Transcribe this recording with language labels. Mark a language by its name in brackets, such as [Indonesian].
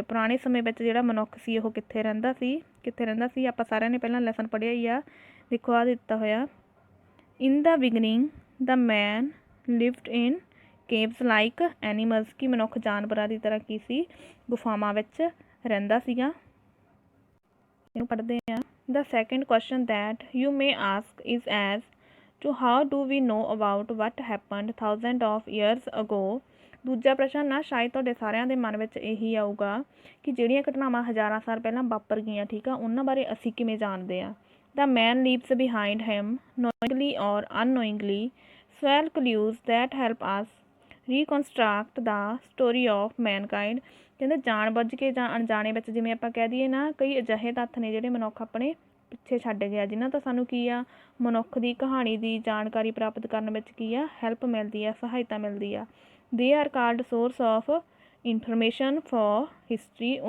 [Punjabi] ਪੁਰਾਣੇ ਸਮੇਂ ਵਿੱਚ ਜਿਹੜਾ ਮਨੁੱਖ ਸੀ ਉਹ ਕਿੱਥੇ ਰਹਿੰਦਾ ਸੀ। ਆਪਾਂ ਸਾਰਿਆਂ ਨੇ ਪਹਿਲਾਂ ਲੈਸਨ ਪੜ੍ਹਿਆ ਹੀ ਆ, ਦੇਖੋ ਆ ਦਿੱਤਾ ਹੋਇਆ। [English] in the beginning the man lived in caves like animals, [Punjabi] ਕਿ ਮਨੁੱਖ ਜਾਨਵਰਾਂ ਦੀ ਤਰ੍ਹਾਂ ਕੀ ਸੀ, ਗੁਫਾਵਾਂ ਵਿੱਚ ਰਹਿੰਦਾ ਸੀਗਾ। ਇਹਨੂੰ ਪੜ੍ਹਦੇ ਹਾਂ। [English] The second question that you may ask is as to how do we know about what happened thousands of years ago। [Punjabi] ਦੂਜਾ ਪ੍ਰਸ਼ਨ ਨਾ ਸ਼ਾਇਦ ਤੁਹਾਡੇ ਸਾਰਿਆਂ ਦੇ ਮਨ ਵਿੱਚ ਇਹੀ ਆਊਗਾ ਕਿ ਜਿਹੜੀਆਂ ਘਟਨਾਵਾਂ ਹਜ਼ਾਰਾਂ ਸਾਲ ਪਹਿਲਾਂ ਵਾਪਰ ਗਈਆਂ, ਠੀਕ ਆ, ਉਹਨਾਂ ਬਾਰੇ ਅਸੀਂ ਕਿਵੇਂ ਜਾਣਦੇ ਹਾਂ। [English] The man leaves behind him knowingly or unknowingly several clues that help us reconstruct the story of mankind। [Punjabi] ਕਹਿੰਦੇ ਜਾਣ ਬੁੱਝ ਕੇ ਜਾਂ ਅਣਜਾਣੇ ਵਿੱਚ, ਜਿਵੇਂ ਆਪਾਂ ਕਹਿ ਦਈਏ ਨਾ, ਕਈ ਅਜਿਹੇ ਤੱਥ ਨੇ ਜਿਹੜੇ ਮਨੁੱਖ ਆਪਣੇ ਪਿੱਛੇ ਛੱਡ ਗਿਆ, ਜਿਨ੍ਹਾਂ ਤੋਂ ਸਾਨੂੰ ਕੀ ਆ, ਮਨੁੱਖ ਦੀ ਕਹਾਣੀ ਦੀ ਜਾਣਕਾਰੀ ਪ੍ਰਾਪਤ ਕਰਨ ਵਿੱਚ ਕੀ ਆ, ਹੈਲਪ ਮਿਲਦੀ ਆ, ਸਹਾਇਤਾ ਮਿਲਦੀ ਆ। [English] They are called source of information for history.